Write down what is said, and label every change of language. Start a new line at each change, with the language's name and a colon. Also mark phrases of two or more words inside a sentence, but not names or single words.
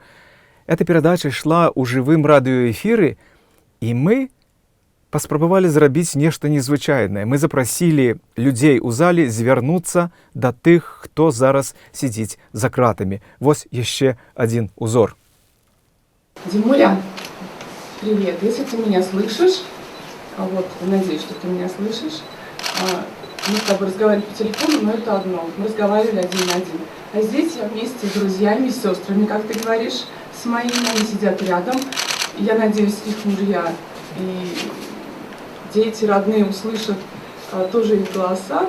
Belarusian: Эта перадача ішла ў жывым радыёэфіры, і мы паспрабавалі зрабіць нешта незвычайнае. Мы запрасілі людзей у зале звярнуцца да тых, хто зараз сидзіць за кратамі. Вось яшчэ адзін узор.
Russian: Димуля, привет. Если ты меня слышишь, надеюсь, что ты меня слышишь, мы с тобой разговаривали по телефону, но это одно. Мы разговаривали один на один. А здесь я вместе с друзьями, с сестрами, как ты говоришь, с моими, они сидят рядом. Я надеюсь, их мужья и дети родные услышат тоже их голоса.